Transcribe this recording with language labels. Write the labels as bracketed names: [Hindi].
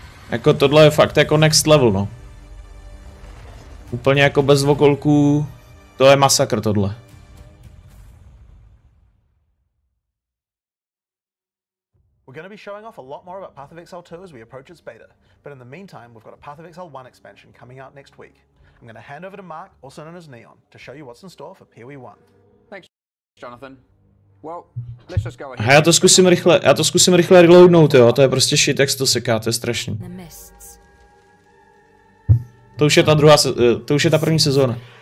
[Czech] Jako tohle je fakt jako [English] next level, [Czech] no. Úplně jako bez vokolků, to je masakr tohle. [English] We're going to be showing off a lot more about Path of Exile 2 as we approach its beta, but in the meantime, we've got a Path of Exile 1 expansion coming out next week. I'm going to hand over to Mark, also known as Neon, to show you what's in store for POE 1. Thanks, Jonathan. Well, let's just go ahead. [Czech] Já to zkusím rychle reloadnout, jo, to je prostě shit, jak se to seká, to je strašný. To už je ta druhá, to už je ta první sezóna.